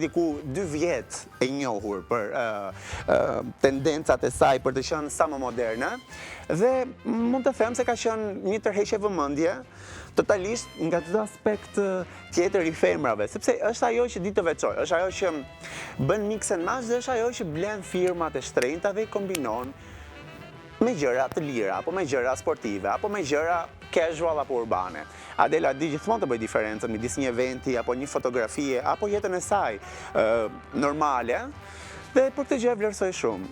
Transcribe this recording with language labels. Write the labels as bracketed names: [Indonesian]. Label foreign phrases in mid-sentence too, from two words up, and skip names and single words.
[Albanian] diku 2 vjet e njohur për tendencat e saj për të qenë sa më moderne, dhe mund të them se ka qenë një tërheqje vëmendje totalisht nga çdo aspekt tjetër i femrave, sepse është ajo që di të veçoj, është ajo që bën [English] mix and match [Albanian] dhe është ajo që blen firmat e shtrenjta dhe i kombinon me gjëra të lira, apo me gjëra sportive, apo me gjëra casual apo urbane. Adela di gjithmonë të bëj diferencën midis një eventi, apo një fotografie, apo jetën e saj normale, dhe për këtë gjë vlerësoj shumë.